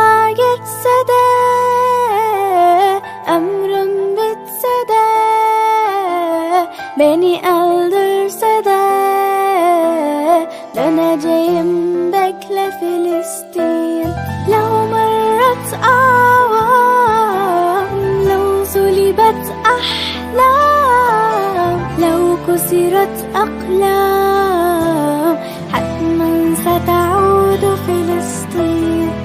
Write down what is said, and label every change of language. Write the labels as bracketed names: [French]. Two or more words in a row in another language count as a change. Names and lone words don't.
[Turkish] geçse de ömrüm bitse de beni öldürse de döneceğim bekle Filistin. [Arabic] لو مرت أعوام لو سلبت أحلام لو كسرت أقلام حتما ستعود فلسطين.